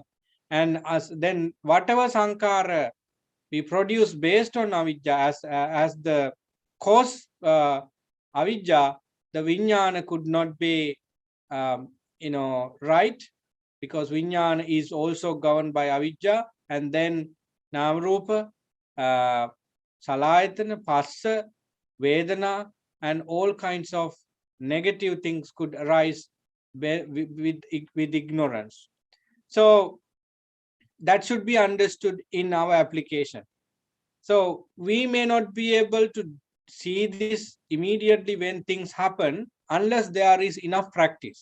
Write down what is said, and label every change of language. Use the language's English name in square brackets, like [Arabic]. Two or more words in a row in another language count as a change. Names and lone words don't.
[English] And then whatever sankara we produce based on avidya as the cause avidya, the vijnana could not be right, because vijnana is also governed by avidya. And then [Pali] namarupa, salayatana, passa, vedana, [English] and all kinds of negative things could arise with ignorance. So that should be understood in our application. So we may not be able to see this immediately when things happen, unless there is enough practice.